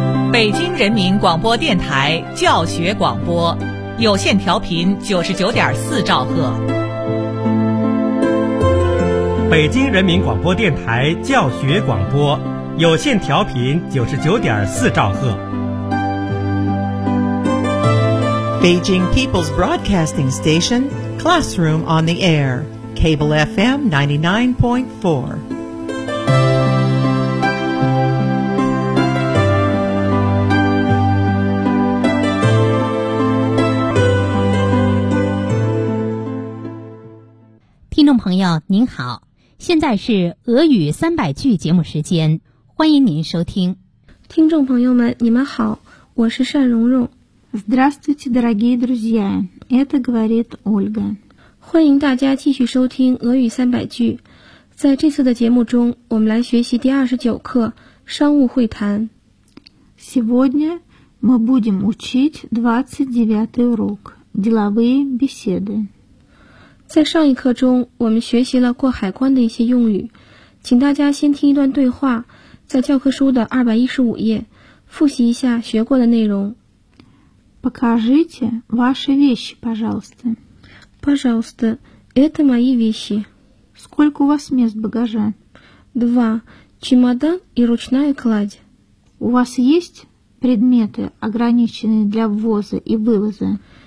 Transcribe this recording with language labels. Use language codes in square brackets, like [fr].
[zh] 北京人民广播电台教学广播，有线调频99.4兆赫。北京人民广播电台教学广播，有线调频99.4兆赫。 [en] Beijing People's Broadcasting Station, Classroom on the Air, Cable FM 99.4. Listeners, [zh] 朋友您好，现在是俄语三百句节目时间，欢迎您收听。听众朋友们，你们好，我是单蓉蓉。 [ru] Здравствуйте, дорогие друзья. Это говорит Ольга. [zh] 欢迎大家继续收听俄语三百句。在这次的节目中，我们来学习第29课商务会谈。 [ru] Сегодня мы будем учить 29-й урок деловые беседы. [zh] 在上一课中，我们学习了过海关的一些用语，请大家先听一段对话，在教科书的215页，复习一下学过的内容。 [ru] Покажите ваши вещи, пожалуйста. Пожалуйста, это мои вещи. Сколько у вас мест багажа? 2. Чемодан и ручная кладь. У вас есть предметы, ограниченные для ввоза и вывоза?